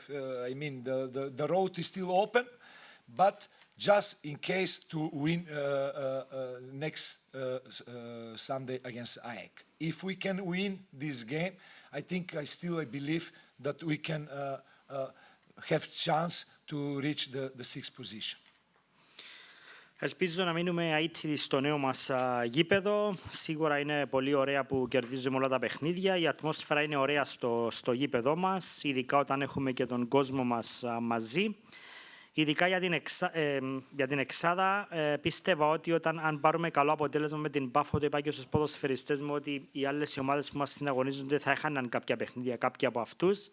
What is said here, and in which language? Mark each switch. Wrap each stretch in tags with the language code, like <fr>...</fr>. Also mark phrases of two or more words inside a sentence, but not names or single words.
<en>I mean, the road is still open, but just in case to win next Sunday against AEK. If we can win this game, I still believe that we can have chance to reach the 6th position.</en> <el>Ελπίζω να μείνουμε αίτητοι στο νέο μας γήπεδο. Σίγουρα είναι πολύ ωραία που κερδίζουμε όλα τα παιχνίδια. Η ατμόσφαιρα είναι ωραία στο γήπεδό μας, ειδικά όταν έχουμε και τον κόσμο μας μαζί. Ειδικά για την εξάδα, πίστευα ότι αν πάρουμε καλό αποτέλεσμα με την Πάφο, το είπα και στους ποδοσφαιριστές μου, ότι οι άλλες ομάδες που μας συναγωνίζονται θα έχαναν κάποια παιχνίδια, κάποια από αυτούς.</el>